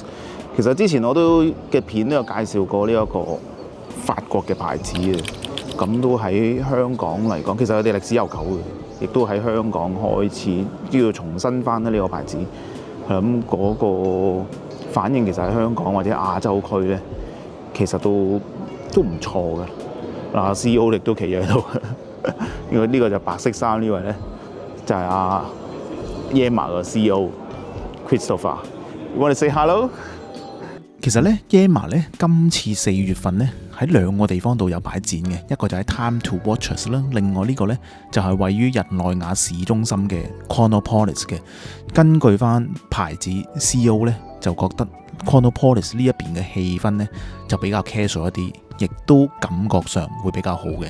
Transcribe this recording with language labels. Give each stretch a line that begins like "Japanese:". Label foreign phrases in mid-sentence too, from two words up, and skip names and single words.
Cantonese: 其實之前我都嘅片都有介紹過呢一個法國嘅牌子嘅，咁都喺香港嚟講，其實佢哋歷史悠久嘅，亦都喺香港開始叫做重新翻呢個牌子。咁嗰個反應其實喺香港或者亞洲區咧，其實都唔錯嘅。嗱 CEO 亦都企喺度，因為呢個就白色衫呢位咧就係阿 Yema 嘅 CEO Christopher。
English: You want to say hello？
Cantonese: 其實咧 Yema 咧今次4月份咧喺2個地方度有擺展嘅，一個就喺 Time to Watches 啦，另外呢個咧就係位於日內瓦市中心嘅 Chronopolis 嘅。根據翻牌子 CEO 咧就覺得 Chronopolis 呢一邊嘅氣氛咧就比較 casual 一啲，亦都感覺上會比較好嘅。